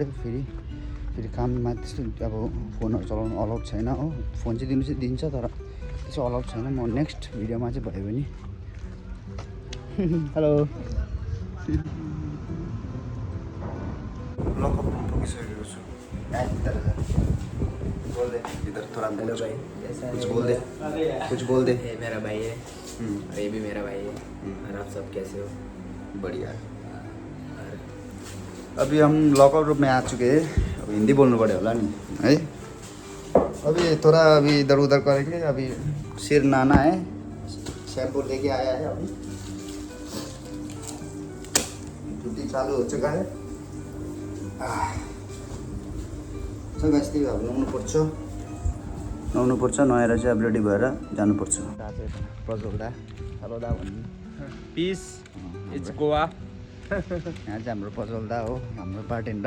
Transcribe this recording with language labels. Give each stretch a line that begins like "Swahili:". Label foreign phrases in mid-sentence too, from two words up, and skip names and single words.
Nepali: फेरि काममा त्यस्तो अब फोनहरू चलाउनु अलाउड छैन हो। फोन चाहिँ दिनु चाहिँ दिन्छ तर त्यसो अलाउड छैन। म
English: next videoमा
Nepali: चाहिँ भयो भने
English: hello lockup room
Nepali: पुगिसकेको छु।
Hindi: बोल दे इधर थोड़ा। हेलो भाई, कुछ बोल दे। ये मेरा भाई है और ये भी मेरा भाई है। और आप सब कैसे हो? बढ़िया। अभी हम
English: lockup room
Hindi: में आ चुके हैं। अब हिंदी बोलना पड़े होला नहीं है। अभी थोड़ा अभी इधर उधर करेंगे। अभी सिर नहाना है, शैम्पू लेके आया है। अभी ड्यूटी चालू हो चुका है।
Nepali: गाइस त्यही अब नुहाउनुपर्छ, नुहाएर चाहिँ अब रेडी भएर जानुपर्छ। प्रज्वल दा, हेलो दा भन्नु।
English: Peace, it's Goa.
Nepali: यहाँ चाहिँ हाम्रो प्रज्वल दा हो, हाम्रो बारटेन्डर।